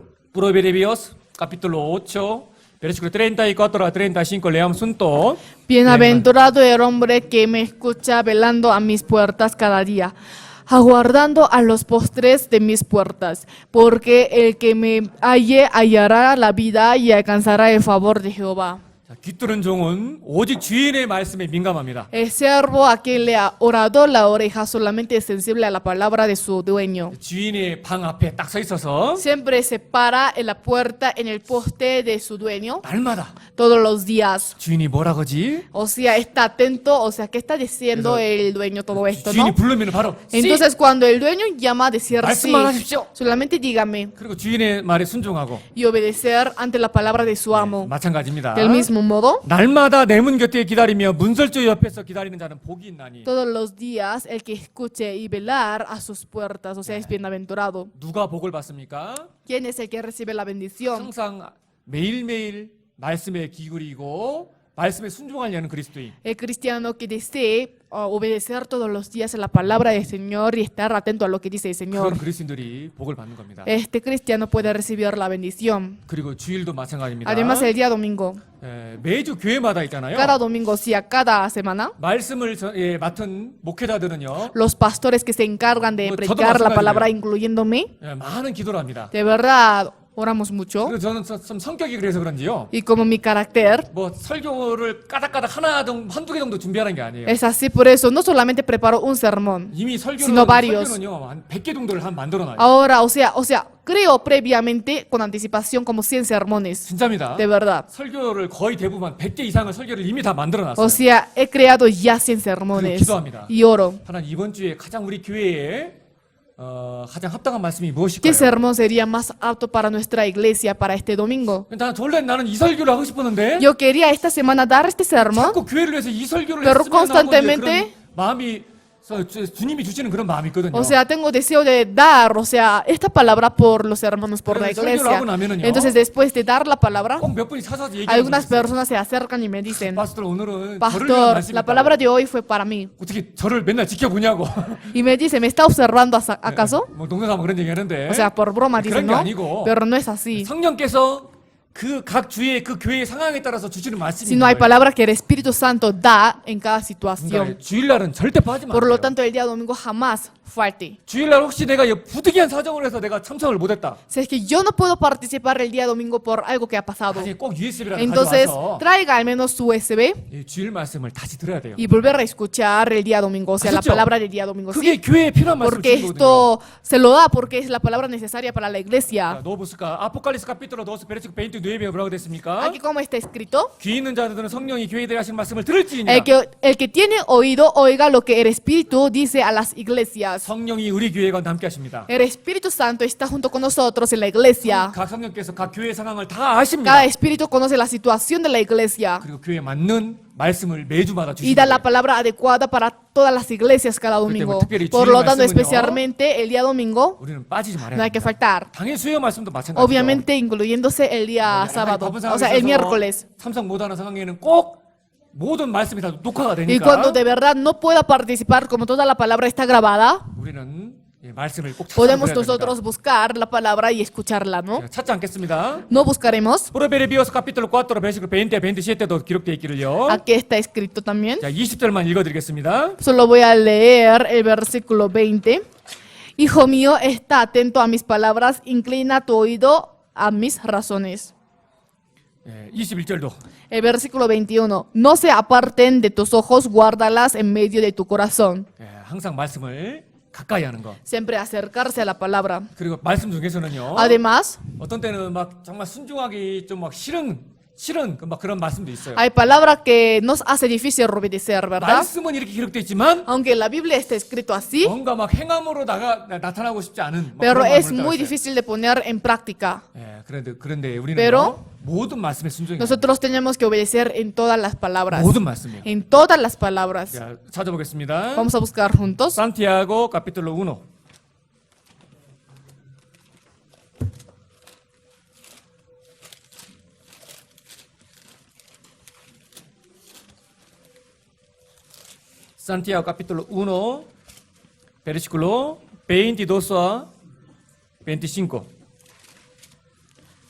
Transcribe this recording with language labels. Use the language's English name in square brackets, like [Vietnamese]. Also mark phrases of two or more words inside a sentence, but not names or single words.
[Spanish] Proverbios capítulo 8, versículo 34 a 35, leamos juntos. Bienaventurado el hombre que me escucha velando a mis puertas cada día, aguardando a los postres de mis puertas, porque el que me halle hallará la vida y alcanzará el favor de Jehová. [Korean] 자, 귀뚫은 종은 오직 주인의 말씀에 민감합니다. [Spanish] El siervo a quien le ha orado la oreja solamente es sensible a la palabra de su dueño. [Korean] 주인의 방 앞에 딱 서 있어서 [Spanish] Siempre se para en la puerta, en el poste de su dueño, [Korean] 날마다 [Spanish] todos los días. [Korean] 주인이 뭐라 그러지? [Spanish] O sea, está atento, o sea, ¿qué está diciendo Eso- el dueño todo esto, [Korean] 주인이 [Spanish] no? [Korean] 부르면 바로 [Spanish] Entonces, cuando el dueño llama a decir sí, [Korean] 말씀만 하십시오. [Spanish] solamente dígame [Korean] 그리고 주인의 말에 순종하고 [Spanish] y obedecer ante la palabra de su amo. [Korean] 마찬가지입니다. [Spanish] Del mismo modo, [Korean] 날마다 내 문 곁에 기다리며 문설주 옆에서 기다리는 자는 복이 있나니. [Spanish] todos los días el que escuche y velar a sus puertas, o sea, es bienaventurado. [Korean] 누가 복을 받습니까? [Spanish] ¿Quién es el que recibe la bendición? [Korean] 항상 매일매일 말씀에 기울이고 말씀에 순종하려는 그리스도인. [Spanish] El cristiano que desee obedecer todos los días a la palabra del Señor y estar atento a lo que dice el Señor. [Korean] 그런 그리스도인들이 복을 받는 겁니다. [Spanish] Este cristiano puede recibir la bendición. [Korean] 그리고 주일도 마찬가지입니다. [Spanish] Además, el día domingo, [Korean] 매주 교회마다 있잖아요. [Spanish] cada domingo, o sea, cada semana, [Korean] 말씀을 맡은 목회자들은요. [Spanish] los pastores que se encargan de Pues, predicar todo la palabra, [Korean] 마찬가지예요. [Spanish] incluyéndome, [Korean] 많은 기도를 합니다. [Spanish] de verdad oramos mucho. [Korean] 그리고 저는 좀 성격이 그래서 그런지요. [Spanish] Y como mi carácter [Korean] 뭐 설교를 까닥까닥 한두 개 정도 준비하는 게 아니에요. [Spanish] es así, por eso no solamente preparo un sermón. [Korean] 이미 [Spanish] sino varios. [Korean] 설교는요. 한 100개 정도를 만들어놔요. [Spanish] Ahora, o sea, creo previamente con anticipación como 100 sermones. [Korean] 진짜입니다. [Spanish] De verdad. [Korean] 설교를 거의 대부분 100개 이상의 설교를 이미 다 만들어놨어요. [Spanish] O sea, he creado ya 100 sermones. [Korean] 기도합니다. [Spanish] Y oro. [Korean] 하나님 이번 주에 가장 우리 교회에 가장 합당한 말씀이 [Spanish] ¿Qué [Korean] 무엇일까요? [Spanish] sermón sería más apto para nuestra iglesia para este domingo? [Korean] 원래 나는 이 설교를 하고 싶었는데 [Spanish] Yo quería esta semana dar este sermón, [Korean] 자꾸 교회를 위해서 이 설교를 [Spanish] Pero [Korean] 했으면 하고 이제 [Spanish] constantemente- [Korean] 그런 마음이 주님이 주시는 그런 마음이 있거든요. [Spanish] o sea, tengo deseo de dar, o sea, esta palabra por los hermanos, por la Pero el iglesia. [Korean] 설교를 하고 나면은요. [Spanish] Entonces, después de dar la palabra, [Korean] 꼭 몇 분이 찾아서 얘기하는 [Spanish] algunas [Korean] 거예요. [Spanish] personas se acercan y me dicen, [Korean] 파스터 오늘은 저를 위한 [Spanish] Pastor, [Korean] 말씀이 [Spanish] la palabra de hoy fue para mí. [Korean] 어떻게 저를 맨날 지켜보냐고. [Spanish] Y me dice, ¿me está observando acaso? [Korean] 뭐 농담삼아 그런 얘기하는데 [Spanish] O sea, por broma dice, [Korean] 그런 게 [Spanish] no, [Korean] 아니고 [Spanish] pero no es así. [Korean] 성령께서 그 각 주의 그 교회의 상황에 따라서 주시는 말씀이 [Spanish] Sino hay [Korean] 있는 거예요. [Spanish] palabras que el Espíritu Santo da en cada [Korean] 그러니까 [Spanish] situación. [Korean] 주일날은 절대 빠지면 안 [Spanish] Por lo [Korean] 돼요. [Spanish] tanto, el día domingo jamás falte. [Korean] 주일날 혹시 내가 부득이한 사정으로 해서 내가 참석을 못했다. [Spanish] Si es que yo no puedo participar el día domingo por algo que ha pasado, [Korean] 다시 꼭 USB라도 [Spanish] entonces [Korean] 가져와서 [Spanish] traiga al menos su USB [Korean] 이 주일 말씀을 다시 들어야 돼요. [Spanish] y volver a escuchar el día domingo, o sea, la ¿Asus죠? palabra del día domingo. [Korean] 그게 [Spanish] Sí, [Korean] 교회에 필요한 말씀을 [Spanish] porque [Korean] 주는 거거든요. [Spanish] esto se lo da porque es la palabra necesaria para la iglesia. [Korean] 넣어보실까? 아포칼리스 카피토로 넣어서 베르시코 29에 뭐라고 됐습니까? [Spanish] Aquí como está escrito, [Korean] 귀 있는 자들은 성령이 교회들에 하신 말씀을 들을지니라. [Spanish] el que tiene oído, oiga lo que el Espíritu dice a las iglesias. [Korean] 성령이 우리 교회가 함께 하십니다. [Spanish] El Espíritu Santo está junto con nosotros en la iglesia. [Korean] 각 성령께서 각 교회 상황을 다 아십니다. [Spanish] Cada espíritu conoce la situación de la iglesia [Korean] 그리고 교회에 맞는 말씀을 매주마다 [Spanish] y da la [Korean] 주시니다. [Spanish] palabra adecuada para todas las iglesias cada domingo. [Korean] 특별히 [Spanish] Por [Korean] 주일 [Spanish] lo tanto, [Korean] 말씀은요. [Spanish] especialmente el día domingo, [Korean] 우리는 빠지지 말아야 [Spanish] no hay que [Korean] 합니다. [Spanish] faltar. [Korean] 당일 수요 말씀도 마찬가지죠. [Spanish] Obviamente, incluyéndose el día sábado, [Korean] 바쁜 [Spanish] o sea, el [Korean] 상황에서 [Spanish] miércoles. [Korean] 참석 못하는 상황에는 꼭 모든 말씀이 다 녹화가 [Spanish] Y [Korean] 되니까 [Spanish] cuando de verdad no pueda participar, como toda la palabra está grabada, [Korean] 우리는 이 말씀을 꼭 찾아야 [Spanish] podemos [Korean] 됩니다. [Spanish] nosotros buscar la palabra y escucharla, ¿no? [Korean] 제가 찾지 않겠습니다. [Spanish] No buscaremos. [Korean] 프로베르비오스 카피톨 4 베르시클 20 27에도 기록되어 있기를요. [Spanish] Aquí está escrito también. [Korean] 자, 20절만 읽어드리겠습니다. [Spanish] Solo voy a leer el versículo 20. Hijo mío, está atento a mis palabras, inclina tu oído a mis razones. [Korean] 21절도 [Spanish] El versículo 21. No se aparten de tus ojos, guárdalas en medio de tu corazón. [Korean] 항상 말씀을 가까이 하는 거. [Spanish] Siempre acercarse a la palabra. [Korean] 그리고 말씀 중에서는요. [Spanish] Además, [Korean] 어떤 때는 막 정말 순종하기 좀 막 싫은 막 그런 말씀도 있어요. [Spanish] hay palabras que nos hace difícil obedecer, ¿verdad? [Korean] 말씀은 이렇게 기록되어 있지만 [Spanish] Aunque en la Biblia está escrito así, [Korean] 뭔가 막 행함으로 나타나고 싶지 않은 막 [Spanish] pero [Korean] 그런 [Spanish] es [Korean] 마음을 [Spanish] muy [Korean] 따랐어요. [Spanish] difícil de poner en práctica. [Korean] 그런데 우리는 [Spanish] Pero [Korean] 모든 말씀에 순종해야 돼요. [Spanish] Nosotros tenemos que obedecer en todas las palabras. [Korean] 모든 말씀이에요. [Spanish] En todas las palabras. [Korean] 자, 찾아보겠습니다. [Spanish] Vamos a buscar juntos. [Korean] 산티아고 카피톨로 1. [Spanish] Santiago capítulo 1, versículo 22 a 25.